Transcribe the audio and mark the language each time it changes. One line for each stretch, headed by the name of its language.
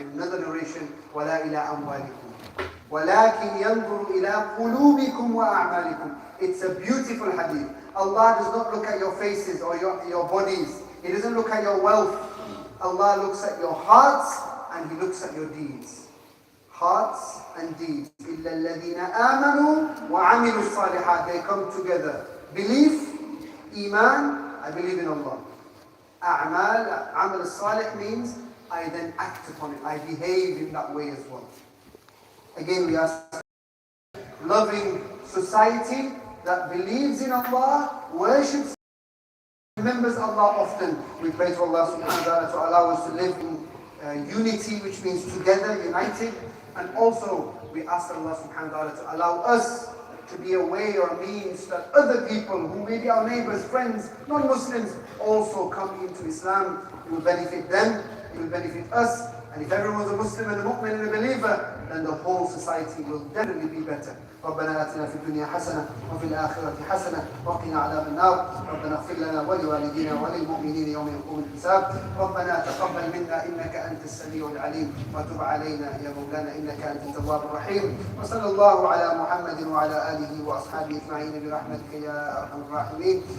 English: And another narration, وَلَا إِلَىٰ أَمْوَالِكُمْ وَلَكِنْ يَنْظُرُ إِلَىٰ قُلُوبِكُمْ وَأَعْمَالِكُمْ. It's a beautiful hadith. Allah does not look at your faces or your bodies. He doesn't look at your wealth. Allah looks at your hearts and He looks at your deeds. Hearts and deeds.
Arabic: إِلَّا الَّذِينَ آمَنُوا وَعَمِلُوا الصَّالِحَاتِ. They come together.
English: Belief, Iman, I believe in Allah. A'mal, amal salih means I then act upon it. I behave in that way as well. Again, we ask, loving society that believes in Allah, worships remembers Allah often. We pray to Allah subhanahu wa ta'ala to allow us to live in unity, which means together, united. And also we ask Allah subhanahu wa ta'ala to allow us to be a way or a means that other people who may be our neighbors, friends, non-Muslims also come into Islam. It will benefit them, it will benefit us. And if everyone was a Muslim and a mu'min and a believer, then the whole society will definitely be better.
Arabic: ربنا آتنا في الدنيا حسنة وفي الآخرة حسنة وقنا عذاب النار. ربنا اغفر لنا ولوالدينا وللمؤمنين يوم يقوم الحساب. ربنا تقبل منا إنك أنت السميع العليم وتب علينا يا مولانا إنك أنت التواب الرحيم. وصلى الله على محمد وعلى آله وأصحابه أجمعين برحمتك يا أرحم الراحمين.